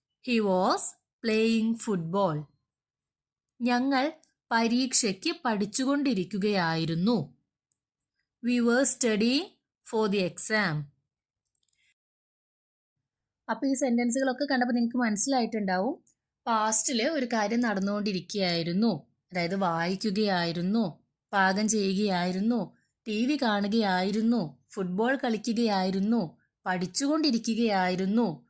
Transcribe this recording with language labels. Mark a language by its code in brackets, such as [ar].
[en] He was playing football. [ml] ഞങ്ങൾ പരീക്ഷയ്ക്ക് പഠിച്ചുകൊണ്ടിരിക്കുകയായിരുന്നു. [en] We were studying for the exam. [ml] അപ്പോൾ ഈ സെൻറ്റൻസുകളൊക്കെ കണ്ടപ്പോൾ നിങ്ങൾക്ക് മനസ്സിലായിട്ടുണ്ടാവും പാസ്റ്റിൽ ഒരു കാര്യം നടന്നുകൊണ്ടിരിക്കുകയായിരുന്നു, അതായത് വായിക്കുകയായിരുന്നു, പാകം ചെയ്യുകയായിരുന്നു, TV കാണുകയായിരുന്നു, ഫുട്ബോൾ കളിക്കുകയായിരുന്നു, പഠിച്ചുകൊണ്ടിരിക്കുകയായിരുന്നു.